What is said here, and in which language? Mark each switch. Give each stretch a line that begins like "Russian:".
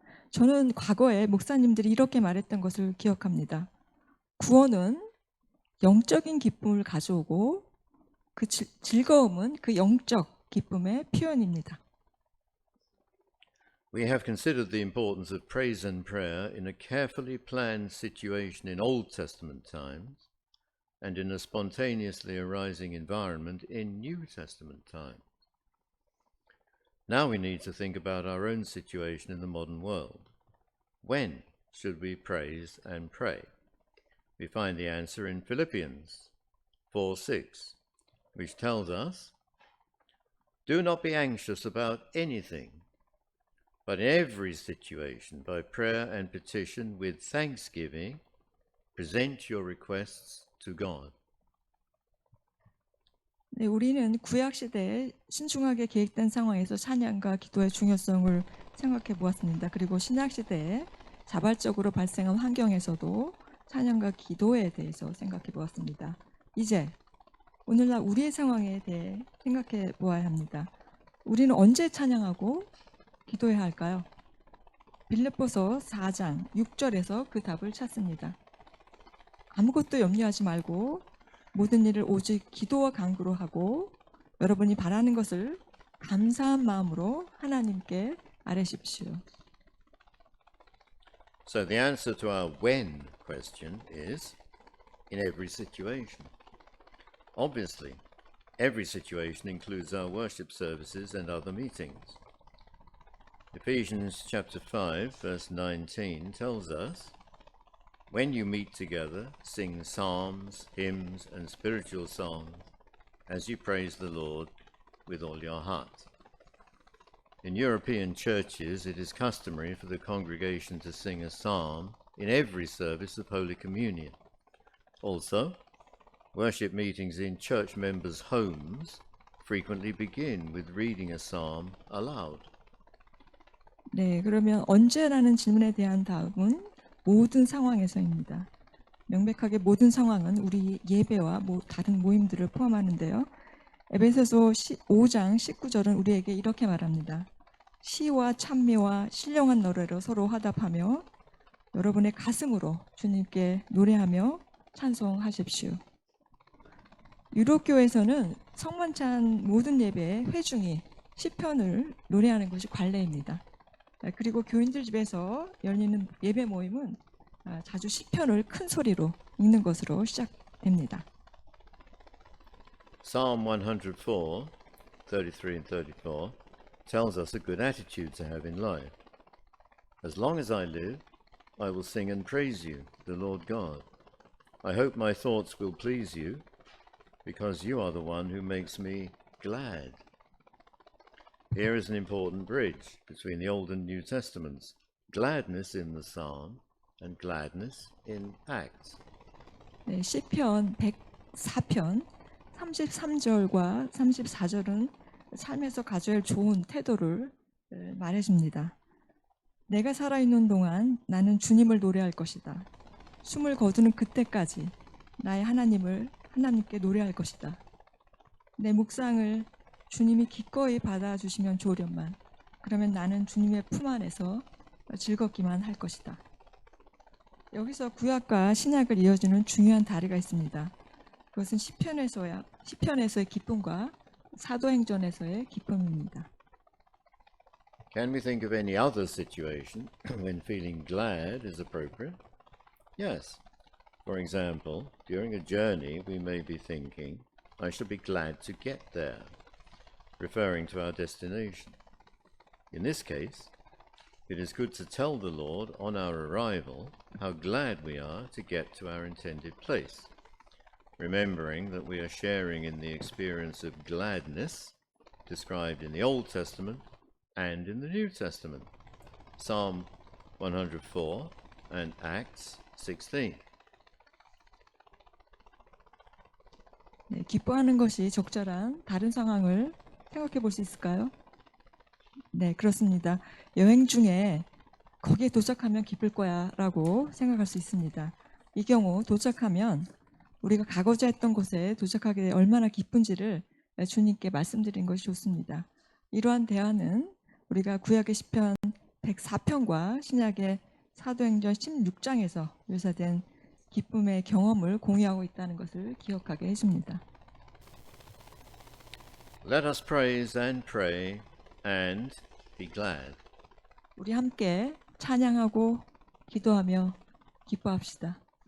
Korean: 저는 과거에 목사님들이 이렇게 말했던 것을 기억합니다. 구원은 영적인 기쁨을 가져오고 그 즐거움은 그 영적 기쁨의 표현입니다.
English: We have considered the importance of praise and prayer in a carefully planned situation in Old Testament times and in a spontaneously arising environment in New Testament times. Now we need to think about our own situation in the modern world. When should we praise and pray? We find the answer in Philippians 4:6, which tells us, do not be anxious about anything, but in every situation, by prayer and petition with thanksgiving, present your requests to God.
Korean: 네, 우리는 구약 시대에 신중하게 계획된 상황에서 찬양과 기도의 중요성을 생각해 보았습니다. 그리고 신약 시대에 자발적으로 발생한 환경에서도 찬양과 기도에 대해서 생각해 보았습니다. 이제 오늘날 우리의 상황에 대해 생각해 보아야 합니다. 우리는 언제 찬양하고 기도해야 할까요? 빌립보서 4장 6절에서 그 답을 찾습니다. 아무것도 염려하지 말고 모든 일을 오직 기도와 간구로 하고 여러분이 바라는 것을 감사한 마음으로 하나님께 아뢰십시오.
English: So the answer to our when question is in every situation. Obviously, every situation includes our worship services and other meetings. Ephesians chapter 5 verse 19 tells us, when you meet together, sing psalms, hymns, and spiritual songs as you praise the Lord with all your heart. In European churches, it is customary for the congregation to sing a psalm in every service of Holy Communion. Also, worship meetings in church members' homes frequently begin with reading a psalm aloud.
Korean: 네, 그러면 언제라는 질문에 대한 답은 모든 상황에서입니다. 명백하게 모든 상황은 우리 예배와 다른 모임들을 포함하는데요. 에베소서 5장 19절은 우리에게 이렇게 말합니다. 시와 찬미와 신령한 노래로 서로 화답하며 여러분의 가슴으로 주님께 노래하며 찬송하십시오. 유럽교에서는 성만찬 모든 예배의 회중이 시편을 노래하는 것이 관례입니다. 그리고 교인들 집에서 열리는 예배 모임은 자주 시편을 큰 소리로 읽는 것으로 시작됩니다.
English: Psalm 104, 33 and 34 tells us a good attitude to have in life. As long as I live, I will sing and praise you, the Lord God. I hope my thoughts will please you, because you are the one who makes me glad. Here is an important bridge between the Old and New Testaments. Gladness in the psalm and gladness in Acts.
Korean: 네, 시편 104편 33절과 34절은 삶에서 가져야 할 좋은 태도를 말해줍니다. 내가 살아있는 동안 나는 주님을 노래할 것이다. 숨을 거두는 그때까지 나의 하나님께 노래할 것이다. 내 묵상을 주님이 기꺼이 받아주시면 좋으련만 그러면 나는 주님의 품 안에서 즐겁기만 할 것이다. 여기서 구약과 신약을 이어주는 중요한 다리가 있습니다. 그것은 시편에서의 기쁨과 사도행전에서의 기쁨입니다.
English: Can we think of any other situation when feeling glad is appropriate? Yes. For example, during a journey we may be thinking, I shall be glad to get there, referring to our destination. In this case, it is good to tell the Lord on our arrival how glad we are to get to our intended place, remembering that we are sharing in the experience of gladness described in the Old Testament and in the New Testament, Psalm 104 and Acts 16.
Korean: 네, 기뻐하는 것이 적절한 다른 상황을 생각해 볼 수 있을까요? 네, 그렇습니다. 여행 중에 거기에 도착하면 기쁠 거야 라고 생각할 수 있습니다. 이 경우 도착하면 우리가 가고자 했던 곳에 도착하게 돼 얼마나 기쁜지를 주님께 말씀드린 것이 좋습니다. 이러한 대화는 우리가 구약의 시편 104편과 신약의 사도행전 16장에서 묘사된 기쁨의 경험을 공유하고 있다는 것을 기억하게 해줍니다.
English: Let us praise and pray and be glad.
Korean: 우리 함께 찬양하고 기도하며 기뻐합시다.